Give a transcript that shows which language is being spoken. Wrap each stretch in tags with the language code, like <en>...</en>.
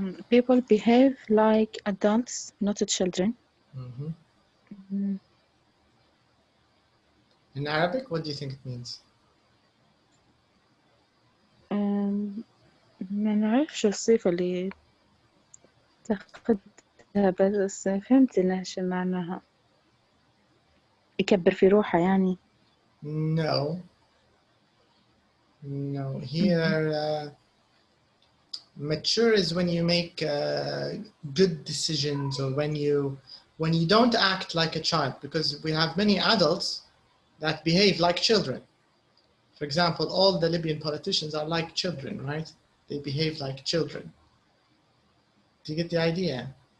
<en>People behave like adults, not children. In Arabic, what do you think it means?</en> <ar>ما نعرفش الصيغة اللي تاخدها بس فهمت إنها شو معناها يكبر في روحه يعني.</ar> <en>No. Here, mature is when you make good decisions, or when you don't act like a child, because we have many adults that behave like children. For example, all the Libyan politicians are like children, right? They behave like children. Do you get the idea?</en>